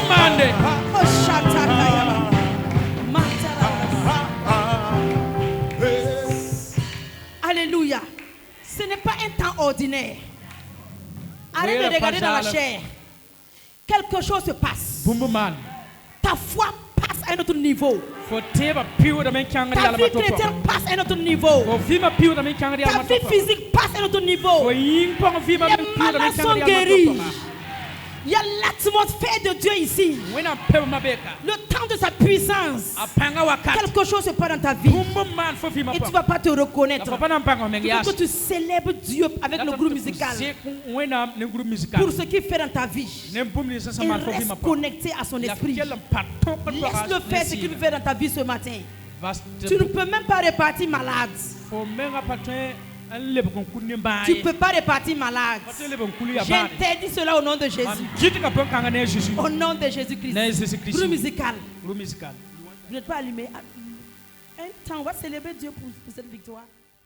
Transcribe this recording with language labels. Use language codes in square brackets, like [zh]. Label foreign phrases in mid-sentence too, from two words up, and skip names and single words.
[fr] Alléluia. Ce n'est pas un temps ordinaire. Arrête de regarder dans la chair. quelque chose se passe. [mos] bũmb maan [fr] Ta foi passe à un autre niveau. [mos] fo tẽebã piuudame n kãngd [fr] Ta [mos] yalma [fr] vie [mos] to [fr] chrétienne passe à un autre niveau. [mos] fo vɩɩmã piuudame n kãngd [fr] Ta [mos] yalma [fr] vie physique passe à un autre niveau. [mos] fo yĩng pʋgẽ vɩɩmã [fr] Les [mos] piuudame [fr] malades [mos] n [fr] sont [mos] kãngd yalma [fr] guéris. [mos] to [fr] Il y a l'atmosphère de Dieu ici. [mos] wẽnnaam pebmã beka [fr] Le temps de sa puissance. [mos] a pãnga wakat [fr] Quelque chose se passe dans ta vie. [mos] bũmb n maan fo vɩɩmã [fr] Et tu ne [mos] pʋgẽ [fr] vas pas te reconnaître. [mos] la fo pa na n pãng f meng [fr] Il [mos] yaas [fr] faut que tu célèbres Dieu avec le groupe musical. [mos] wẽnnaam ne [fr] groupe musical Pour ce qu'il fait dans ta vie. [mos] ne bũmb nins sẽn [fr] Et [mos] maan fo [fr] reste [mos] vɩɩmã pʋgẽ [fr] connecté à son [mos] la [fr] esprit. [mos] kell n pat tõkd [fr] Laisse-le faire ce qu'il fait dans ta vie ce matin. Vas- Tu ne peux même pas repartir malade. [mos] fo menga pa tõe n lebg n kul ne bãa [fr] Tu [mos] ye [fr] ne peux pas repartir malade. [mos] pa tõe lebg n kul ya bãade [fr] J'interdis cela au nom de Jésus. [mos] mam gɩtga bõn kãnga ne a Jésus [fr] Au nom de Jésus-Christ. [mos] ne a Jésus [fr] Groupe Christ musical. groupe musical Vous n'êtes pas allumé. Un temps, on va célébrer Dieu pour cette victoire.